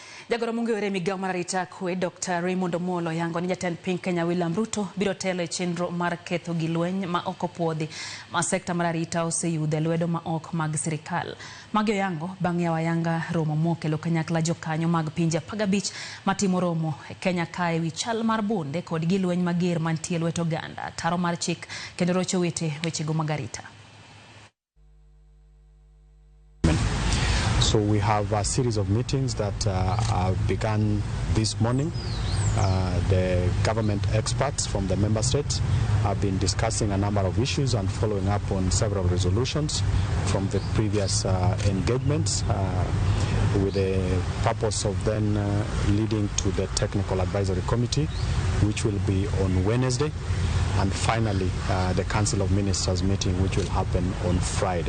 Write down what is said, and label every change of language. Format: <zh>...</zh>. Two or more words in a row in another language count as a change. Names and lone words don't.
<luo>Jagoro mong'ere migawo mar arita kwe Dr. Omollo yango ni jatend piny Kenya William Ruto biro telo e chenro mar ketho gi lweny ma ok opuodhi ma sekta mar arita oseyudo e lwedo ma ok mag sirikal. Magi oyango bang' yawo ayanga romo mokelo kanyakla jokanyo mag pinje 15 matimo romo e Kenya kae wi chal mar bunde kod gi lweny mager mantie lwet oganda, taro mar chik kendo rocho wechego mag arita.</luo> <en>So we have a series of meetings that have begun this morning. The government experts from the member states have been discussing a number of issues and following up on several resolutions from the previous engagements with the purpose of then leading to the technical advisory committee, which will be on Wednesday, and finally the Council of Ministers meeting, which will happen on Friday.</en>